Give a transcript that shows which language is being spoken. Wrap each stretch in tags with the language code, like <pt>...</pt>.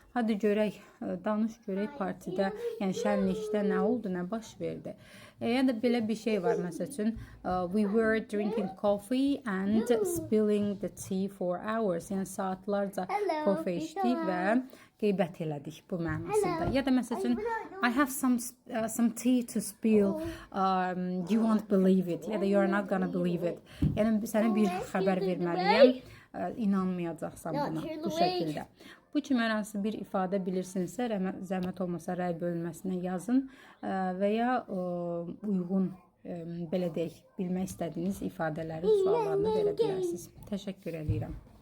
<az>Hadi görək, danış görək partidə, yəni şənlikdə nə oldu, nə baş verdi. Ya da belə bir şey var, məsəl üçün,</az> <en>we were drinking coffee and spilling the tea for hours.</en> <az>Yəni saatlarca kofe içdik və qeybət elədik bu mənasında. Ya da məsəl üçün,</az> <en>I have some tea to spill, you won't believe it,</en> <az>ya da</az> <en>you're not gonna believe it.</en> <az>Yəni sənə bir xəbər verməliyəm, inanmayacaqsan buna bu şəkildə. Bu kimi hər hansı bir ifadə bilirsinizsə, zəhmət olmasa rəy bölünməsinə yazın və ya uyğun, belə deyək, bilmək istədiyiniz ifadələri, suallarını verə bilərsiniz. Təşəkkür edirəm.</az>